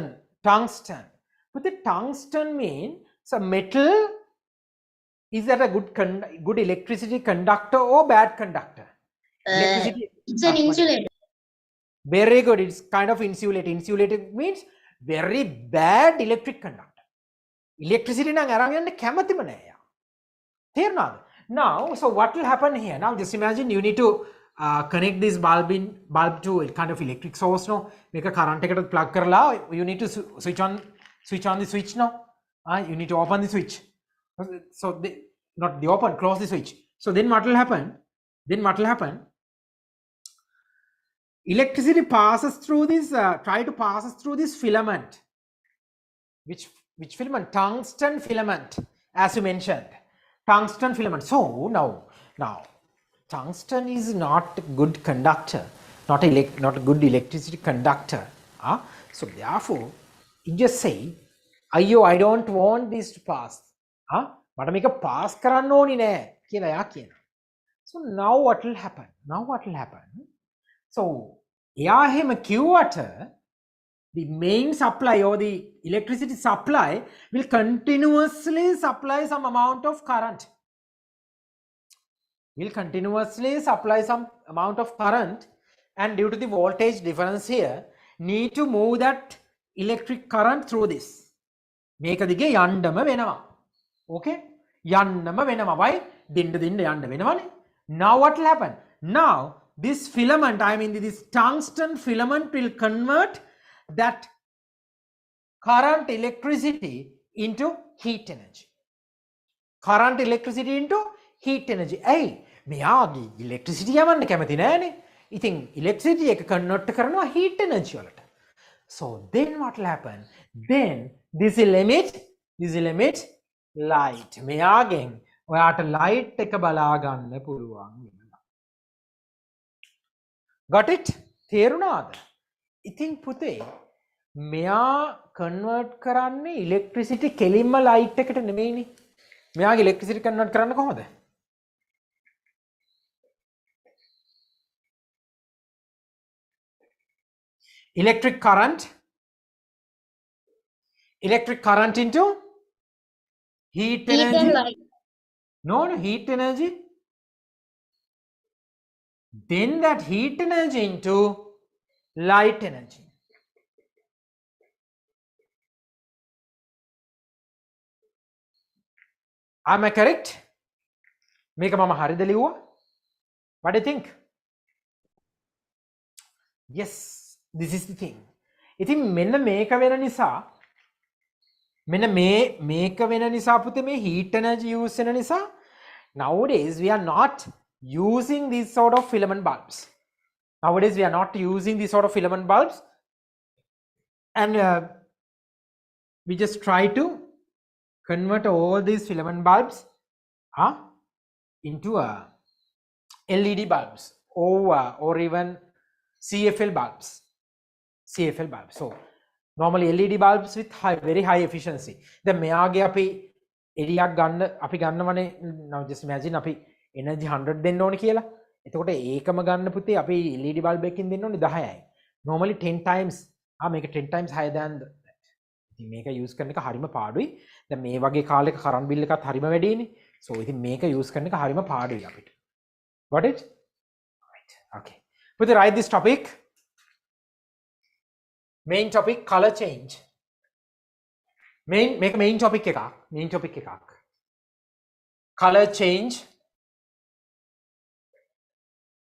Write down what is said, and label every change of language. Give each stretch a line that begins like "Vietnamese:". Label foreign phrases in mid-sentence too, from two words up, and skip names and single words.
English: But the tungsten means so metal. Is that a good electricity conductor or bad conductor? Electricity. It's an insulator. Very good. It's kind of insulated. Insulated means very bad electric conductor.
Sinhala: Electricity නම් අරන් යන්න කැමතිම නෑ යා. තේරුණාද?
English: Now, so what will happen here? Now just imagine you need to connect this bulb to a kind of electric source no.
Sinhala: මේක current එකට plug කරලා
English: you need to switch on the switch now. You need to open the switch. So not the open, close the switch. So then what will happen? Electricity passes through this passes through this filament. Which filament? Tungsten filament, as you mentioned. Tungsten filament. So now tungsten is not a good conductor, not a good electricity conductor. So therefore, you just say, "Ayyo, I don't want this to pass."
Sinhala: මට මේක pass කරන්න ඕනි නෑ කියලා එයා කියනවා.
English: So now what will happen? So
Sinhala: එයා එහෙම කිව්වට
English: the main supply or the electricity supply will continuously supply some amount of current. And due to the voltage difference here, need to move that electric current through this.
Sinhala: මේක දිගේ යන්නම වෙනවා. Okay? යන්නම වෙනවා. Why? දින්න යන්න වෙනවනේ.
English: Now what will happen? Now this filament, this tungsten filament will convert that current electricity into heat energy.
Sinhala: Hey, මෙයාගේ electricity යවන්න කැමති නෑනේ. ඉතින් electricity එක convert කරනවා
English: heat energy
Sinhala: වලට.
English: So then what will happen? Then this will emit light.
Sinhala: මෙයාගෙන් ඔයාට light එක බලා ගන්න පුළුවන් වෙනවා.
English: Got it?
Sinhala: තේරුණාද? ඉතින් පුතේ මෙයා convert කරන්නේ electricity කෙලින්ම light එකට නෙමෙයිනේ. මෙයාගේ electricity convert කරන්න කොහොමද?
English: Electric current into heat energy. and light. No, heat energy. Then that heat energy into light energy. Am I correct?
Sinhala: මේක මම හරිද ලිව්වා?
English: What do you think? Yes, this is the thing.
Sinhala: ඉතින් මෙන්න මේක වෙන නිසා පුතේ මේ
English: heat energy use
Sinhala: වෙන නිසා
English: nowadays we are not using these sort of filament bulbs. And we just try to convert all these filament bulbs into LED bulbs or even CFL bulbs. So normally LED bulbs with very high efficiency.
Sinhala: The මෙයාගේ අපි එළියක් ගන්න අපි ගන්නවනේ.
English: Now just imagine
Sinhala: අපි energy 100 දෙන්න ඕනේ කියලා. එතකොට ඒකම ගන්න පුතේ අපි
English: LED bulb
Sinhala: එකකින් දෙන්න ඕනේ 10යි.
English: Normally 10 times මේක 10 times higher than that.
Sinhala: ඉතින් මේක use කරන එක හරිම පාඩුයි. දැන් මේ වගේ කාලයක
English: current bill
Sinhala: එකත් හරිම වැඩිනේ. So ඉතින් මේක use කරන එක හරිම පාඩුයි අපිට.
English: Got it? Right. Okay. Put write this topic. Main topic, color change.
Sinhala: Main topic එකක්.
English: Color change